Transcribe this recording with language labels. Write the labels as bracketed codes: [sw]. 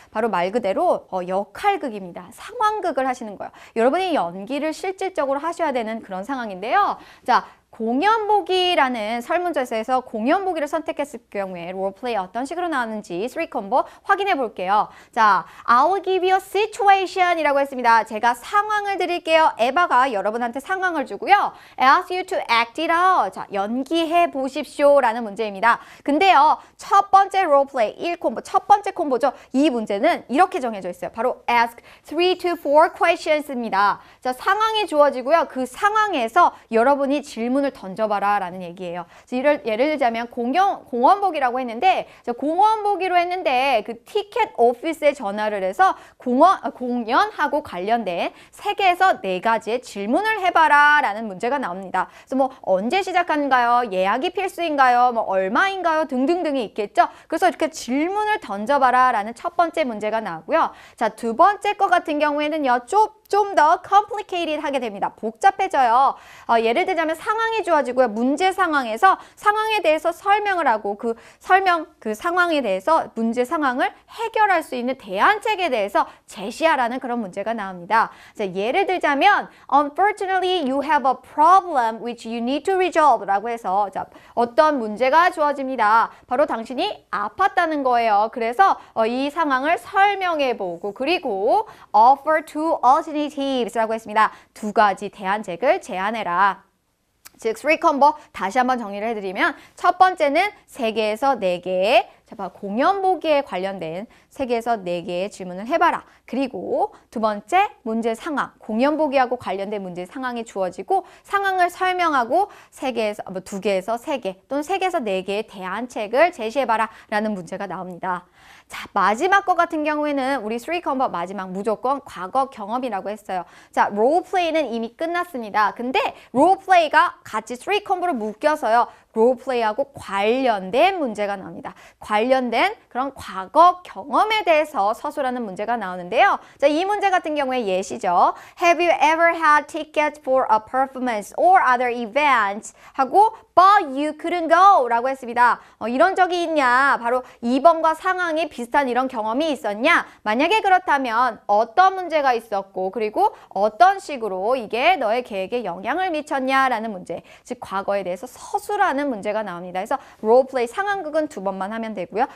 [ko] 바로 말 그대로 역할극입니다. 상황극을 하시는 거예요. 여러분이 연기를 실질적으로 하셔야 되는 그런 상황인데요. 자, 공연 보기라는 설문조사에서 공연 보기를 선택했을 경우에 롤플레이 어떤 식으로 나왔는지 3콤보 확인해 볼게요. [en] 자, I'll give you a situation [ko] 이라고 했습니다. 제가 상황을 드릴게요. 에바가 여러분한테 상황을 주고요. [en] Ask you to act it out. [ko] 자, 연기해 보십시오 라는 문제입니다. 근데요, 첫 번째 롤플레이 1콤보, 첫 번째 콤보죠. 이 문제는 이렇게 정해져 있어요. 바로 [en] ask 3 to 4 questions입니다. [ko] 자, 상황이 주어지고요. 그 상황에서 여러분이 질문을 던져봐라 라는 얘기예요. 예를 들자면 공원보기라고 했는데 공원보기로 했는데 그 티켓 오피스에 전화를 해서 공연하고 관련된 3개에서 4가지의 질문을 해봐라 라는 문제가 나옵니다. 그래서 뭐 언제 시작한가요? 예약이 필수인가요? 뭐 얼마인가요? 등등등이 있겠죠. 그래서 이렇게 질문을 던져봐라 라는 첫 번째 문제가 나오고요. 자, 두 번째 거 같은 경우에는요. 좀 더 complicated 하게 됩니다. 복잡해져요. 예를 들자면 상황이 주어지고요. 문제 상황에서 상황에 대해서 설명을 하고 그 상황에 대해서 문제 상황을 해결할 수 있는 대안책에 대해서 제시하라는 그런 문제가 나옵니다. 자, 예를 들자면 [en] Unfortunately, you have a problem which you need to resolve [ko] 라고 해서 자, 어떤 문제가 주어집니다. 바로 당신이 아팠다는 거예요. 그래서 이 상황을 설명해보고 그리고 [en] offer two alternatives [ko] 라고 했습니다. 2가지 대안책을 제안해라. 즉, 3콤보 다시 한번 정리를 해드리면 첫 번째는 3개에서 4개의 공연 보기에 관련된 3개에서 4개의 질문을 해봐라. 그리고 두 번째 문제 상황, 공연 보기하고 관련된 문제 상황이 주어지고 상황을 설명하고 2개에서 3개 또는 3개에서 4개의 대안책을 제시해봐라 라는 문제가 나옵니다. 자, 마지막 거 같은 경우에는 우리 3콤보 마지막 무조건 과거 경험이라고 했어요. 자, 롤플레이는 이미 끝났습니다. 근데 롤플레이가 같이 3콤보를 묶여서요. 롤플레이하고 관련된 문제가 나옵니다. 관련된 그런 과거 경험에 대해서 서술하는 문제가 나오는데요. 자, 이 문제 같은 경우에 예시죠. [en] Have you ever had tickets for a performance or other events? [ko] 하고 [en] but you couldn't go [ko] 라고 했습니다. 이런 적이 있냐? 바로 2번과 상황이 비슷한 이런 경험이 있었냐? 만약에 그렇다면 어떤 문제가 있었고 그리고 어떤 식으로 이게 너의 계획에 영향을 미쳤냐라는 문제. 즉 과거에 대해서 서술하는 문제가 나옵니다. 그래서 롤플레이 상황극은 2번만 하면 되고요.